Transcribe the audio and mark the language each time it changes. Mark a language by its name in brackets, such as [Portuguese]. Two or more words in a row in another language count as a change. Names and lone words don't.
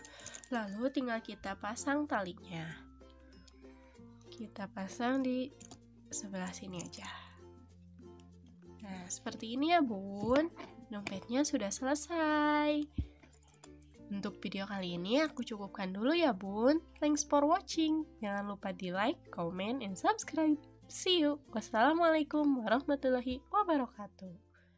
[Indonesian] Lalu tinggal kita pasang talinya. Kita pasang di sebelah sini aja. Nah, seperti ini ya bun, dompetnya sudah selesai. Untuk video kali ini aku cukupkan dulu ya bun. [English] Thanks for watching. [Indonesian] Jangan lupa di [English] like, comment, and subscribe. See you. [Arabic] Wassalamualaikum warahmatullahi wabarakatuh.